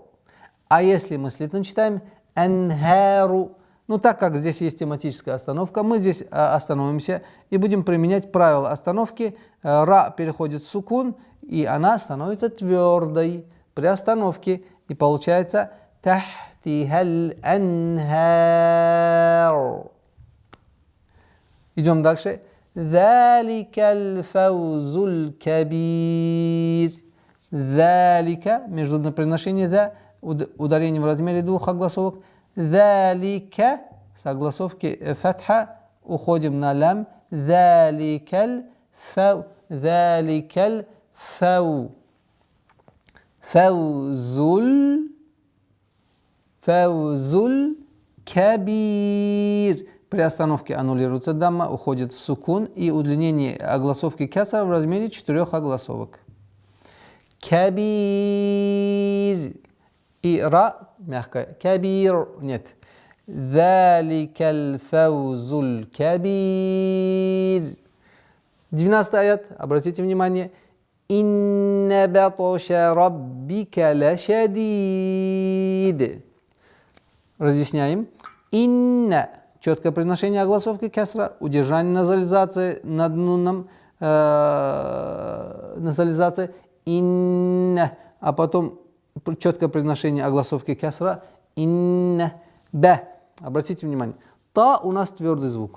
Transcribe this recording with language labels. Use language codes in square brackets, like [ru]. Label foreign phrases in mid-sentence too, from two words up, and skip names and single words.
[ru] А если мы слитно читаем анхару, ну так как здесь есть тематическая остановка, мы здесь остановимся и будем применять правило остановки. Ра переходит в сукун, и она становится твердой при остановке. И получается [ar] تحتها الأنهار. [ru] Идем дальше. [ar] ذلك الفوز الكبير. [ru] Залика, международное произношение за, ударение в размере 2 огласовок. Залика, с огласовки фатха, уходим на лям. [ar] ذلك الفو ذلك الفو. الفوز الكبير. [ru] При остановке аннулируется дамма, уходит в сукун и удлинение огласовки кесра в размере 4 огласовок. Кабир. И ра мягкая. Кабир. Нет. [ar] ذلك الفوز الكبير. [ru] 12 аят. Обратите внимание. [ar] إن بطش ربك لشديد. [ru] Разъясняем. Инна. Четкое произношение огласовки кесра. Удержание назализации над нуном. Назализация. Инна. А потом четкое произношение огласовки кесра. Инна. Б. Обратите внимание. Та у нас твердый звук.